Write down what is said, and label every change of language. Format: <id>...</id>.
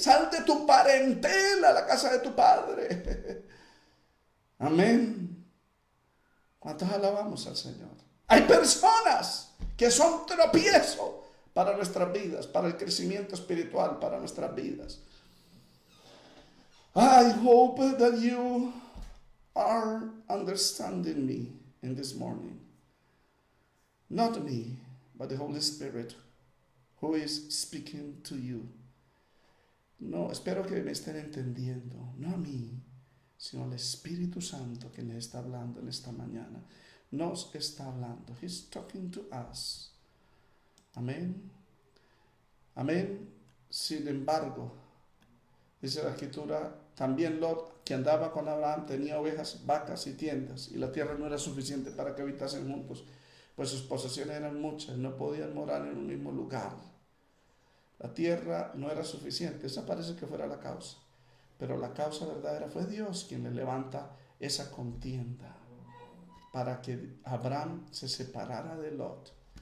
<es>Sal de tu parentela a la casa de tu padre. Amén. ¿Cuántos alabamos al Señor? Hay personas que son tropiezo para nuestras vidas, para el crecimiento espiritual, para nuestras vidas.</es> <en>I hope that you are understanding me in this morning. Not me, but the Holy Spirit who is speaking to you.</en> <es>No, espero que me estén entendiendo. No a mí, sino al Espíritu Santo que me está hablando en esta mañana. Nos está hablando.</es> <en>He's talking to us. Amén. Amén.</en> <es>Sin embargo, dice la Escritura, también Lot, que andaba con Abraham, tenía ovejas, vacas y tiendas, y la tierra no era suficiente para que habitasen juntos, pues sus posesiones eran muchas, no podían morar en un mismo lugar. La tierra no era suficiente, esa parece que fuera la causa, pero la causa verdadera fue Dios quien le levanta esa contienda para que Abraham se separara de Lot.</es>